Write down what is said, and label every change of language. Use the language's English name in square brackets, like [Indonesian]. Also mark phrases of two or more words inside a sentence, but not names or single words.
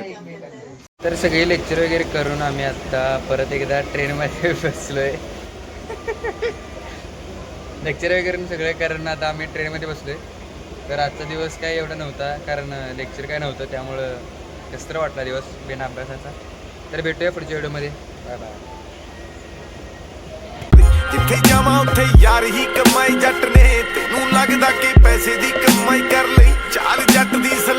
[Marathi] तर सगळे लेक्चर वगैरे करून आम्ही आता परत एकदा ट्रेनमध्ये बसलोय. लेक्चर वगैरे सगळं कारण आता आम्ही ट्रेनमध्ये बसलोय. तर आजचा दिवस काय एवढा नव्हता कारण लेक्चर काय नव्हतं. त्यामुळं कसं तर वाटला दिवस बिना अभ्यासाचा. तर भेटूया पुढच्या व्हिडिओमध्ये. [English] bye bye. [Punjabi] ਜਿੱਥੇ ਜਾਵਾਂ ਉੱਥੇ ਯਾਰ ਹੀ ਕਮਾਈ ਜੱਟ ਨੇ ਤੈਨੂੰ ਲੱਗਦਾ ਕਿ ਪੈਸੇ ਦੀ ਕਮਾਈ ਕਰ ਲਈ ਚਾਲ ਜੱਟ ਦੀ